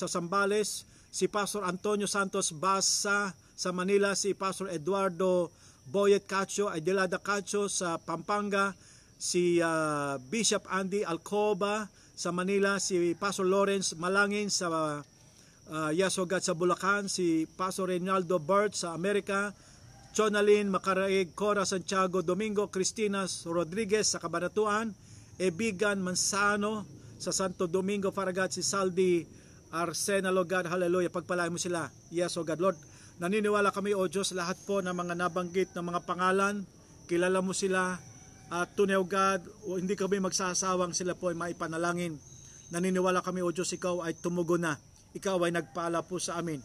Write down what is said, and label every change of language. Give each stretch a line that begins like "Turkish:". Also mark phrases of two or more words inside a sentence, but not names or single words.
Filipino: Sambales, si Pastor Antonio Santos Basa sa Manila, si Pastor Eduardo Boyet Cacho, Adelada Cacho sa Pampanga, si Bishop Andy Alcoba sa Manila, si Pastor Lawrence Malangin sa
English: Yes, O God,
Filipino: sa Bulacan, si Pastor Reynaldo Bert sa Amerika, Chonalyn Macaraig, Cora Santiago Domingo, Cristina Rodriguez sa Cabanatuan, Ebigan Mansano sa Santo Domingo, para God, si Saldi Arsenal,
English: O God,
Filipino: hallelujah. Pagpalain mo sila.
English: Yes, O God, Lord,
Filipino: naniniwala kami, O Diyos, lahat po ng mga nabanggit ng mga pangalan, kilala mo sila. At tunay,
English: O God,
Filipino: hindi kami magsasawang sila po ay maipanalangin. Naniniwala kami, O Diyos, ikaw ay tumugon na. Ikaw ay nagpala po sa amin.